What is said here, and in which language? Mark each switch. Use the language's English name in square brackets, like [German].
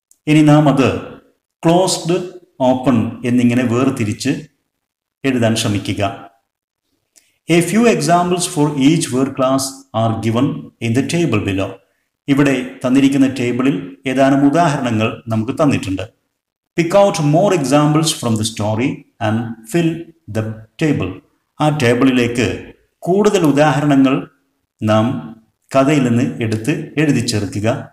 [Malayalam] ഇനി നാം അത് ക്ലോസ്ഡ്, ഓപ്പൺ എന്നിങ്ങനെ വേർതിരിച്ച് എഴുതാൻ ശ്രമിക്കുക. [English] A few examples for each word class are given in the table below. [Malayalam] ഇവിടെ തന്നിരിക്കുന്ന ടേബിളിൽ ഏതാനും ഉദാഹരണങ്ങൾ നമുക്ക് തന്നിട്ടുണ്ട്. [English] Pick out more examples from the story and fill the table. [Malayalam] ആ ടേബിളിലേക്ക് കൂടുതൽ ഉദാഹരണങ്ങൾ നാം കഥയിൽ നിന്ന് എടുത്ത് എഴുതി ചേർക്കുക.